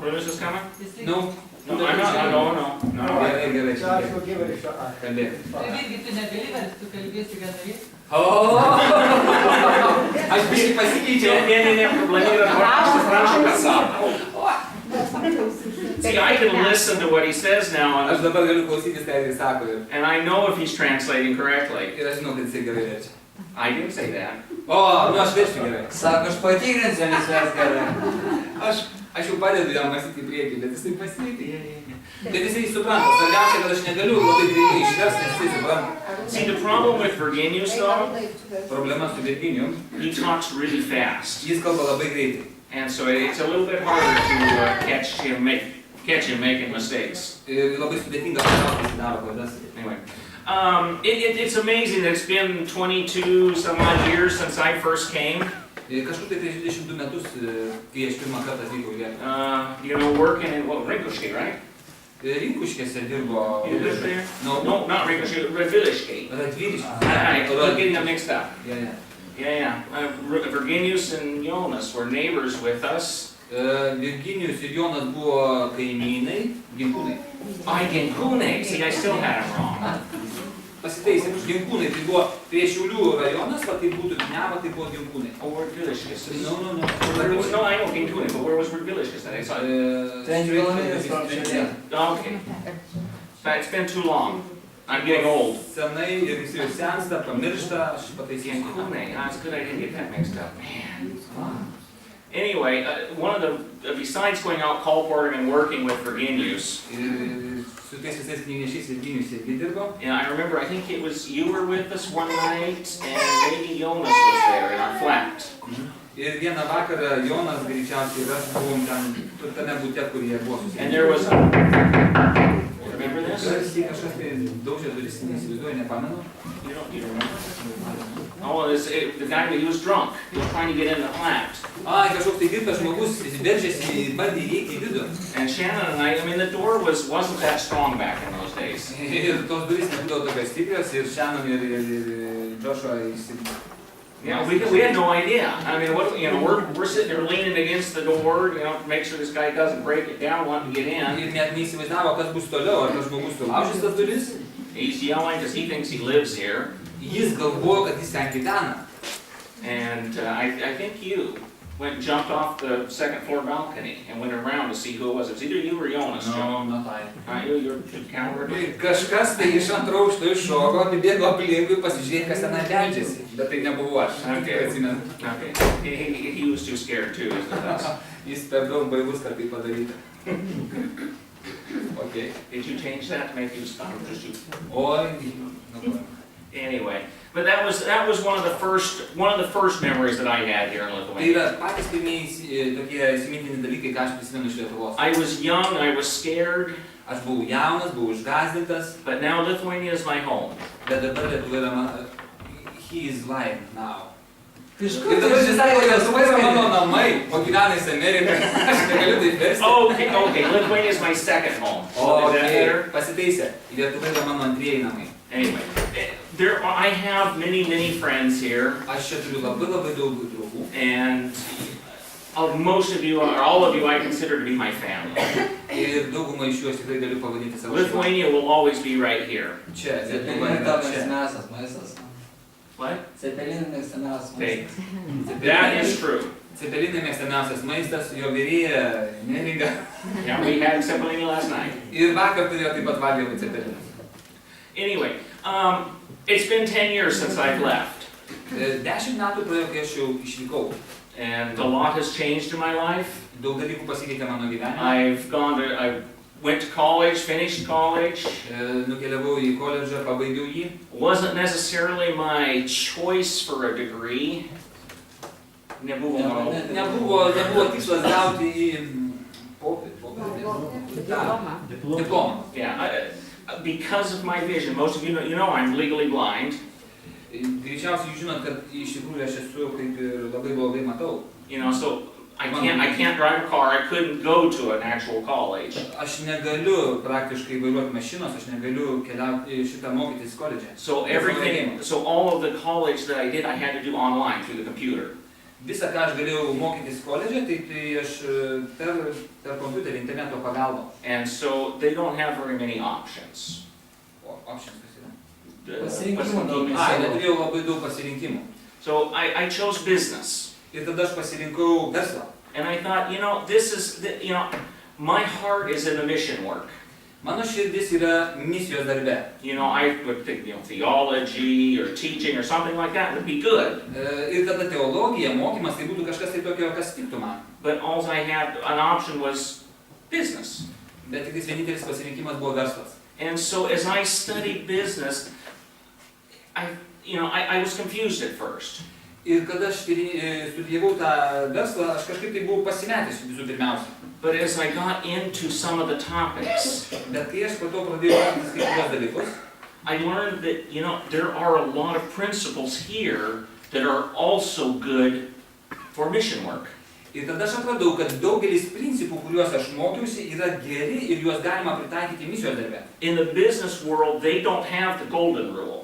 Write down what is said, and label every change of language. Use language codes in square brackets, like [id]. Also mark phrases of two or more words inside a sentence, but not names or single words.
[en] Chris is coming? No. No, I'm not, no. [lt] Gerai. Čia aš kokie varšio. Kalbėk. Irgi tu negali versti, tu kalbėsi gana. Aš biškai pasikeičiau. Ne, problema yra, aš suprantu, ką sako. [en] See, I can listen to what he says now, [lt] Aš dabar galiu klausytis, ką jis sako. [en] and I know if he's translating correctly. [lt] Ir aš žinau, kad jisai gerai verčia. [en] I didn't say that. [lt] O, nu aš verčiu gerai. Sako, aš patikrinsiu, nes mes gerai. Aš jau padedu jam mąstyti į priekį, bet jisai pasikeitė. Bet jisai supranta, svarbiausia, kad aš negaliu labai greitai išversti, nes jisai supranta. [en] See, the problem with Virginius, though, [lt] Problema su Virginijum, [en] he talks really fast. [lt] jis kalba labai greitai. [en] And so it's a little bit harder to catch him making mistakes. [lt] Ir labai sudėtinga pasaulio, jis daro klaidas. [en] Anyway, it's amazing that it's been 22 some odd years since I first came. [lt] Kažkur tai prieš 22 metus, kai aš pirmą kartą atvykau į Lietuvą. [en] Working in, Rinkuškai, right? [lt] Rinkuškėse dirbo... [en] You live there? No, not Rinkuškai, Radviliškai. Radviliškai. I'm getting them mixed up. Yeah. Virginius and Jonas were neighbors with us. [lt] Virginijus ir Jonas buvo kaimynai, ginkūnai. Ginkūnai. [en] See, I still had them wrong. [lt] Pasitaisėm, ginkūnai, tai buvo prie Šiaulių rajonas, va tai būtų Gneva, tai buvo ginkūnai. [en] Oh, Radviliškis. No. No, I know Ginkūnai, but where was Radviliškis that I saw? 10 kilometers from Šiaulių. Okay. But it's been too long. I'm getting old. [lt] Senai ir jis jau sensta, pamiršta, aš pataisysiu. Ginkūnai. [en] It's good I didn't get that mixed up. Man. Anyway, one of the, besides going out colporting and working with Virginius, [lt] Su tais visais knygnešiais Virginijus irgi dirbo. [en] and I remember, I think it was you were with us one night, and maybe Jonas was there in our flat. [lt] Ir vieną vakarą Jonas greičiausiai ir aš buvom ten, tame bute, kur jie buvo [en] And there was remember this? [lt] Garsiai kažkas tai daužė duris, neįsivaizduoju, nepamenu. [en] You don't remember? Oh, the guy, he was drunk. He was trying to get in the flat. [lt] Kažkoks tai girtas žmogus, jis veržėsi, bandė įeiti į vidų. [en] And Shannon and I mean, the door wasn't that strong back in those days. [lt] Ir tos durys nebūdavo tokios stiprios, ir Shannon ir Joshua [en] Yeah, we had no idea. I mean, we're sitting there leaning against the door, to make sure this guy doesn't break it down, wanting to get in. [lt] Ir net neįsivaizdavo, kas bus toliau, ar tas žmogus sulaužys tas duris. [en] He's yelling because he thinks he lives here. [lt] Jis galvojo, kad jis ten gyvena. [en] And I think you went and jumped off the second floor balcony and went around to see who it was. It was either you or Jonas. No, not I. You're coward. [lt] Kažkas tai iš antro aukšto iššoko, apibėgo aplinkui, pasižiūrėti, kas tenai beldžiasi. Bet tai nebuvo aš. [en] Okay. He was too scared too, isn't it? [lt] Jis per daug bailus, kad tai padaryta. [en] Okay. Did you change that to make you stop? [lt] Oi, [en] Anyway, but that was one of the first memories that I had here in [lt] Tai [en] Lithuania. [lt] yra patys pirmieji tokie įsimintini dalykai, ką aš prisimenu iš Lietuvos. [en] I was young, I was scared, [lt] Aš buvau jaunas, buvau išgąsdintas, [en] but now Lithuania is my home. [lt] bet dabar Lietuva yra [en] he is lying now. [lt] Ir Kažkur dabar jis sako, Lietuva yra mano namai, o gyvena jis Amerikoje. Aš negaliu tai versti. [en] Okay, Lithuania is my second home. So is that better? [lt] Pasitaisė. Lietuva yra mano antrieji namai. [en] Anyway, I have many friends here, [lt] Aš čia turiu labai daug draugų. [en] and most of you, or all of you, I consider to be my family. [lt] Ir daugumą iš jų aš tikrai galiu pavadinti savo šeimą. [en] Lithuania will always be right here. [lt] Čia, Lietuva Cepelinai yra tavo čia. mėgstamiausias maistas. [en] What? [lt] Cepelinai mėgstamiausias [en] Okay, [lt] maistas. [en] that is true. [lt] Cepelinai mėgstamiausias maistas, jo virėja neringa. [en] Yeah, we had cepelini last night. [lt] Ir vakar turėjo taip pat valgyti cepeliną. [en] Anyway, it's been 10 years since I've left, [lt] 10 metų praėjo, kai aš jau išvykau. [en] and a lot has changed in my life. [lt] Daug dalykų pasikeitė mano gyvenime. [en] I went to college, finished college. [lt] Nukeliavau į koledžą, pabaigiau jį. [en] Wasn't necessarily my choice for a degree. [lt] Nebuvo tikslas gauti į diplomą. [en] Yeah, because of my vision. Most of you know I'm legally blind. [lt] Greičiausiai jūs žinot, kad iš tikrųjų aš esu kaip ir labai blogai matau. [en] So I can't drive a car. I couldn't go to an actual college. [lt] Aš negaliu praktiškai vairuoti mašinos, aš negaliu keliauti šitą mokytis koledže. [en] So all of the college that I did, I had to do online through the computer. [lt] Visą, ką aš galėjau mokytis koledže, tai aš per kompiuterį, interneto pagalbą. [en] And so they don't have very many options. [lt] O, options kas yra? Pasirinkimų daug. Neturėjau labai daug pasirinkimų. [en] So I chose business. [lt] Ir tada aš pasirinkau verslą. [en] And I thought, my heart is in the mission work. [lt] Mano širdis yra misijos darbe. [en] I would think, theology or teaching or something like that would be good. [lt] Ir tada teologija, mokymas, tai būtų kažkas tai tokio, kas tiktų man. [en] But all I had, an option was business. [lt] Bet tik vienintelis pasirinkimas buvo verslas. [en] And so as I studied business, I was confused at first. [lt] Ir kada aš studijavau tą verslą, aš kažkaip tai buvau pasimetęs visų pirmiausia. [en] But as I got into some of the topics, [lt] Bet kai aš po to pradėjau mokytis kai kuriuos dalykus, [en] I learned that, there are a lot of principles here that are also good for mission work. [lt] ir tada aš atradau, kad daugelis principų, kuriuos aš mokiausi, yra geri ir juos galima pritaikyti misijos darbe. [en] In the business world, they don't have the golden rule.